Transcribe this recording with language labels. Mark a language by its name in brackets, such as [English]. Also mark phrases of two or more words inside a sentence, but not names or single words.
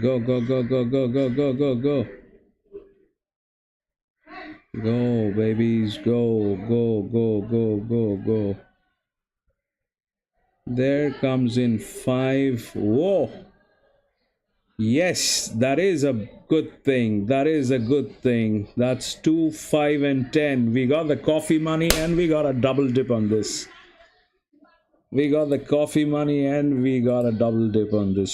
[English] Go, go, go, go, go, go, go, go, go. Go, babies. Go, go, go, go, go, go. There comes in 5. Whoa. Yes, that is a good thing. That is a good thing. That's 2, 5, and 10. We got the coffee money and we got a double dip on this. We got the coffee money and we got a double dip on this.